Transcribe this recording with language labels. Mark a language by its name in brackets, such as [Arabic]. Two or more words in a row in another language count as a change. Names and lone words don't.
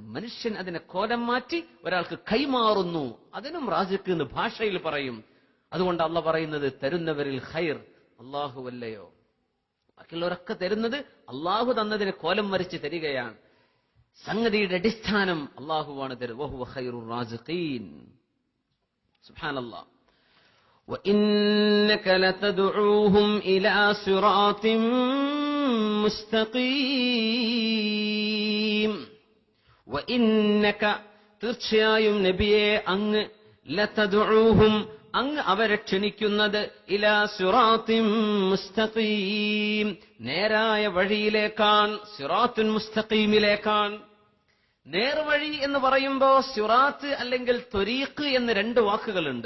[Malayalam] മനുഷ്യൻ അതിനെ കോലം മാറ്റി ഒരാൾക്ക് കൈമാറുന്നു, അതിനും റാസിഖ് എന്ന് ഭാഷയിൽ പറയും. അതുകൊണ്ട് അള്ളാഹ് പറയുന്നത് തരുന്നവരിൽ ഖൈർ അള്ളാഹുവല്ലയോ? ബാക്കിയുള്ളവരൊക്കെ തരുന്നത് അള്ളാഹു തന്നതിനെ കോലം വരച്ച് തരികയാണ്. സംഗതിയുടെ അടിസ്ഥാനം അള്ളാഹുവാണ് തരുന്നത്. [Arabic] وهو خير الرازقين. سبحان الله. وإنك لتدعوهم إلى صراط مستقيم. [Malayalam] وإنك തീർച്ചയായും നബിയെ അങ്ങ് ലതദഉഹും അങ്ങ് അവരെ ക്ഷണിക്കുന്നത് [Arabic] إلى صراط مستقيم [Malayalam] നേരായ വഴിയിലേക്കാണ്. സിറാത്തുൻ മുസ്തഖീമിലേക്കാണ്. നേർവഴി എന്ന് പറയുമ്പോൾ സിറാത്ത് അല്ലെങ്കിൽ ത്വരീഖ് എന്ന് രണ്ട് വാക്കുകളുണ്ട്.